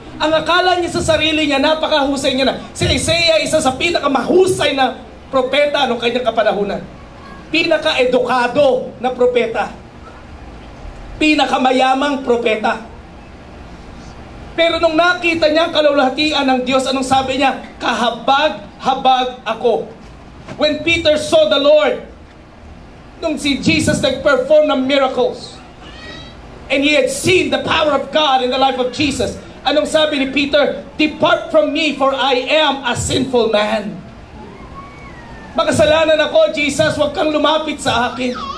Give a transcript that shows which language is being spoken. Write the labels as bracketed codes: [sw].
[tl] Ang akala niya sa sarili niya, napakahusay niya na. Si Isaiah, isa sa pinakamahusay na propeta noong kanyang kapanahunan. Pinaka-edukado na propeta. Pinakamayamang propeta. Pero nung nakita niya ang kalulahatian ng Diyos, anong sabi niya? Kahabag-habag ako. [en] When Peter saw the Lord, [tl] nung si [en] Jesus nag-perform ng miracles, and he had seen the power of God in the life of Jesus, [tl] anong sabi ni Peter? [en] Depart from me, for I am a sinful man. [tl] Makasalanan ako, Jesus, huwag kang lumapit sa akin.